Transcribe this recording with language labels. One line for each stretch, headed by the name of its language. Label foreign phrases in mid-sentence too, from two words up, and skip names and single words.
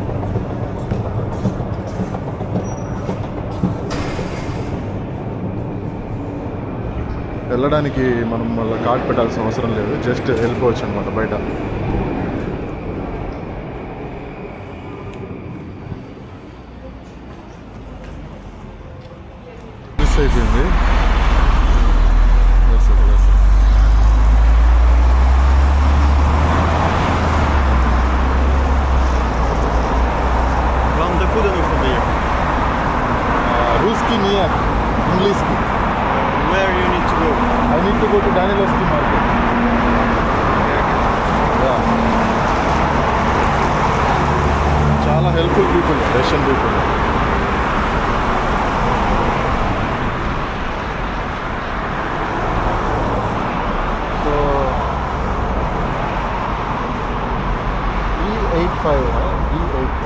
Telugu: వెళ్ళడానికి మనం మళ్ళీ కార్డ్ పెట్టాల్సిన అవసరం లేదు, జస్ట్ వెళ్ళిపోవచ్చు అనమాట బయట. అయిపోయింది.
Russian: Вам докуда нужно доехать? Русский нет, английский.
English: Where you need to go? I need to go to Danilowski market. Yeah. చాలా helpful people, Russian people. E85.